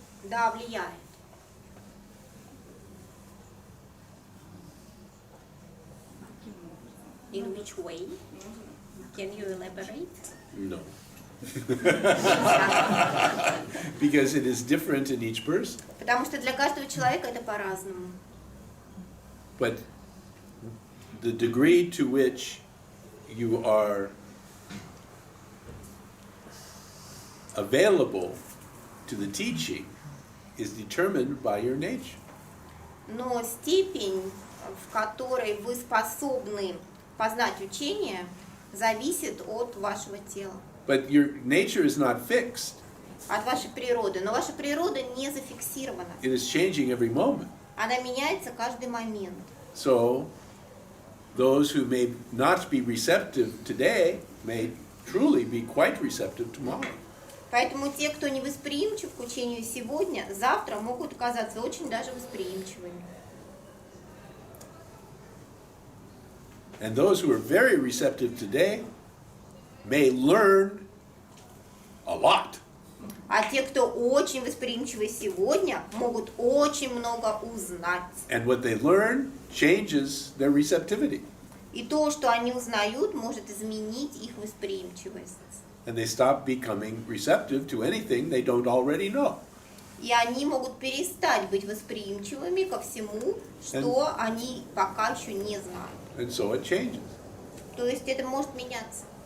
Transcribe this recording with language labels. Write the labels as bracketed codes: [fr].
[ru] Да, влияет. Каким образом? [en] In which way? [ru] Можно? [en] Can you elaborate? No. Because it is different in each person. [ru] Потому что для каждого человека это по-разному. [en] But the degree to which you are available to the teaching is determined by your nature. [ru] Но степень, в которой вы способны познать учение, зависит от вашего тела, [en] But your nature is not fixed. [ru] от вашей природы. Но ваша природа не зафиксирована. [en] It is changing every moment. [ru] Она меняется каждый момент. [en] So, those who may not be receptive today may truly be quite receptive tomorrow. [ru] Поэтому те, кто не восприимчив к учению сегодня, завтра могут оказаться очень даже восприимчивыми. [en] And those who are very receptive today may learn a lot. [ru] А те, кто очень восприимчивы сегодня, могут очень много узнать. [en] And what they learn changes their receptivity. [ru] И то, что они узнают, может изменить их восприимчивость. [en] And they stop becoming receptive to anything they don't already know. [ru] И они могут перестать быть восприимчивыми ко всему, что они пока еще не знают. [en] And so it changes. [ru] То есть это может меняться.